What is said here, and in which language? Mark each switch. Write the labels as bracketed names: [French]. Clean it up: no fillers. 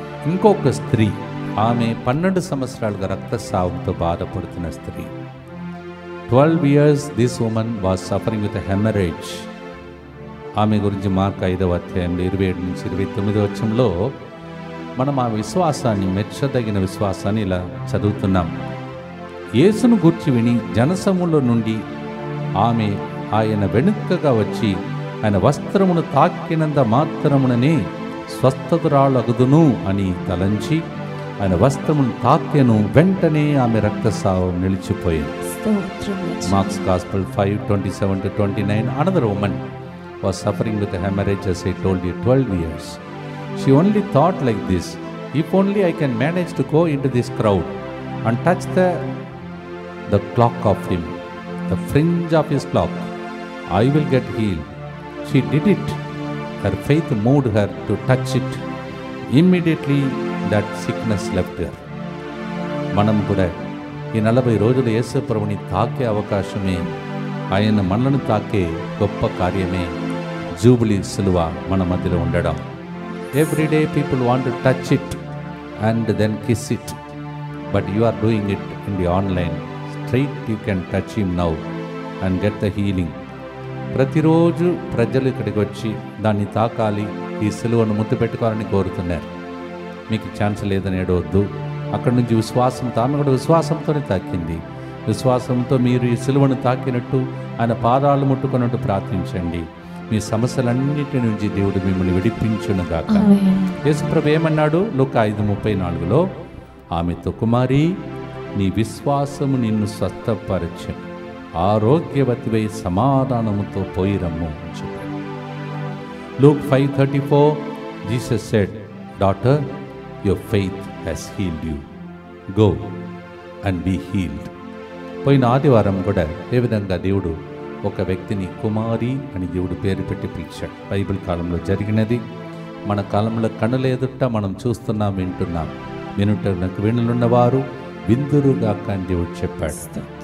[Telugu] ఇంకొక స్త్రీ, ఆమె 12 సంవత్సరాలుగా రక్తస్రావంతో బాధపడుతున్న స్త్రీ. [English] 12 years this woman was suffering with a hemorrhage. [Telugu] ఆమె గురించి మార్కు 5వ అధ్యాయంలో 27 నుంచి 29 వచనంలో మనం ఆ విశ్వాసాన్ని, మెచ్చదగిన విశ్వాసాన్ని ఇలా చదువుతున్నాం. యేసును గూర్చి విని జనసమూహంలో నుండి ఆమె ఆయన వెనుకగా వచ్చి ఆయన వస్త్రమును తాకినంత మాత్రముననే స్వస్థతురాలగుదును అని తలంచి ఆయన వస్త్రమును తాకెను. వెంటనే ఆమె రక్తస్రావం నిలిచిపోయింది. [English] Mark's Gospel 5:27-29. Another woman was suffering with a hemorrhage, as I told you, 12 years. She only thought like this: if only I can manage to go into this crowd and touch the clock of him, the fringe of his clock, I will get healed. She did it. Her faith moved her to touch it. Immediately that sickness left her. [Telugu] మనం కూడా ఈ 40 రోజులు యేసు ప్రభుని తాకే అవకాశమే, ఆయన మనలను తాకే గొప్ప కార్యమే జూబిలీ సిలువ మన మధ్యలో ఉండడం. [English] Every day people want to touch it and then kiss it, but you are doing it in the online. Straight you can touch him now and get the healing. [Telugu] ప్రతిరోజు ప్రజలు ఇక్కడికి వచ్చి దాన్ని తాకాలి, ఈ సిలువను ముద్దు పెట్టుకోవాలని కోరుతున్నారు. మీకు ఛాన్స్ లేదని ఏడవద్దు. అక్కడి నుంచి విశ్వాసంతో, ఆమె కూడా విశ్వాసంతోనే తాకింది. విశ్వాసంతో మీరు ఈ సిలువను తాకినట్టు, ఆయన పాదాలు ముట్టుకున్నట్టు ప్రార్థించండి. మీ సమస్యలన్నిటి నుంచి దేవుడు మిమ్మల్ని విడిపించునుగాక. యేసుప్రభు ఏమన్నాడు? లూకా 5:34లో, ఆమెతో, కుమారి, నీ విశ్వాసము నిన్ను స్వస్థపరచెను, ఆరోగ్యవతివై సమాధానముతో పోయి రమ్ము అని చెప్పాడు. [English] Luke 5:34, Jesus said, daughter, your faith has healed you. Go and be healed. [Telugu] పోయిన ఆదివారం కూడా ఏ విధంగా దేవుడు ఒక వ్యక్తిని కుమారి అని దేవుడు పేరు పెట్టి పిలిచాడు. బైబిల్ కాలంలో జరిగినది మన కాలంలో కనుల ఎదుట మనం చూస్తున్నాం, వింటున్నాం. వినుటకు వినులున్నవారు విందురుగాక అని దేవుడు చెప్పాడు.